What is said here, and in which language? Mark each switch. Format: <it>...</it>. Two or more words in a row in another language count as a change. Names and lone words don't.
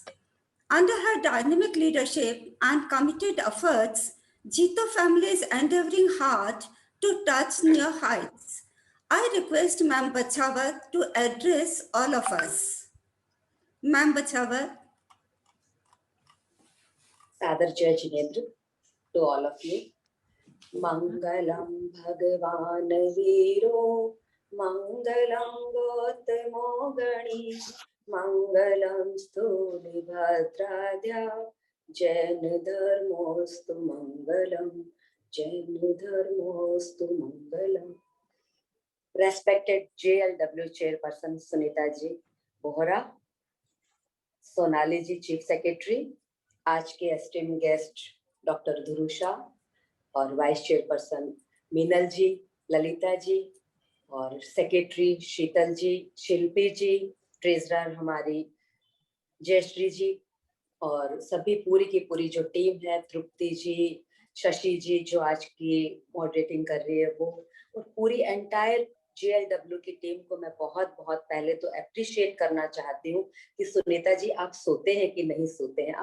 <en>Under her dynamic leadership and committed efforts, Jito family is endeavoring hard to touch new heights. I request Ma'am Bachawat to address all of us. Ma'am Bachawat.</en> <hi>Sadar Jai Jinendra</hi> <en>to all of you.</en> <pra>Mangalam Bhagavan Viro, Mangalam Gautamo Gani, Mangalam Stuli Bhadradya, Jain Dharmostu Mangalam, Jain Dharmostu Mangalam.</pra> <en>Respected JLW Chairperson Sunita Ji Bohra, Sonali Ji Chief Secretary,</en> <hi>आज के</hi> <en>esteem guest</en> <hi>डॉक्टर धुरू शाह और</hi> <en>vice chairperson</en> <hi>मीनल जी, ललिता जी और सेक्रेटरी शीतल जी, शिल्पी जी, ट्रेजरर हमारी जयश्री जी और सभी पूरी की पूरी जो टीम है, तृप्ति जी, शशि जी जो आज की मॉडरेटिंग कर रही है वो, और पूरी एंटायर JLW की टीम को मैं बहुत बहुत पहले तो अप्रिशिएट करना चाहती हूँ कि सुनीता जी आप सोते हैं कि नहीं सोते हैं।</hi>